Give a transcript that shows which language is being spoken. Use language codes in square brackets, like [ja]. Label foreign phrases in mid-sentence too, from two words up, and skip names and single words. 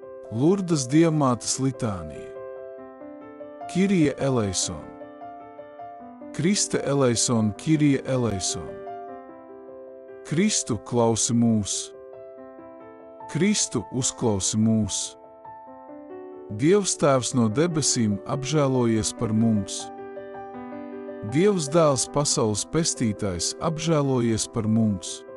[lv] Lurdas Dievmātes litānija. [el] Κύριε ελέησον. Χριστέ ελέησον, Κύριε ελέησον. [lv] Kristu, klausi mūs. Kristu, uzklausi mūs. Dievs Tēvs no debesīm, apžēlojies par mums. Dievs Dēls, pasaules pestītājs, apžēlojies par mums.